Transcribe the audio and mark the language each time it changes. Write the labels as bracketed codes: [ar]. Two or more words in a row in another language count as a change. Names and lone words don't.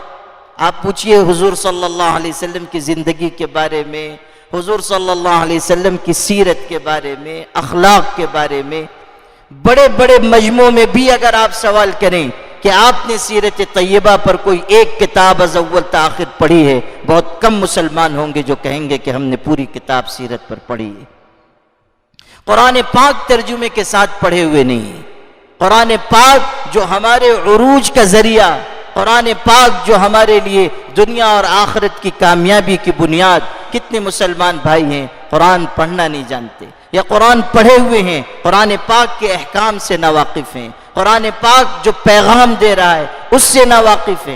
[ur] آپ پوچھئے حضور [ar] صلی اللہ علیہ وسلم [ur] کی زندگی کے بارے میں، حضور [ar] صلی اللہ علیہ وسلم [ur] کی سیرت کے بارے میں، اخلاق کے بارے میں، بڑے بڑے مجموع میں بھی اگر آپ سوال کریں کہ آپ نے سیرت طیبہ پر کوئی ایک کتاب از اول تا آخر پڑھی ہے، بہت کم مسلمان ہوں گے جو کہیں گے کہ ہم نے پوری کتاب سیرت پر پڑھی ہے۔ قرآن پاک ترجمے کے ساتھ پڑھے ہوئے نہیں ہیں۔ قرآن پاک جو ہمارے عروج کا ذریعہ، قرآن پاک جو ہمارے لیے دنیا اور آخرت کی کامیابی کی بنیاد، کتنے مسلمان بھائی ہیں قرآن پڑھنا نہیں جانتے، یا قرآن پڑھے ہوئے ہیں قرآن پاک کے احکام سے ناواقف ہیں، قرآن پاک جو پیغام دے رہا ہے اس سے ناواقف ہیں۔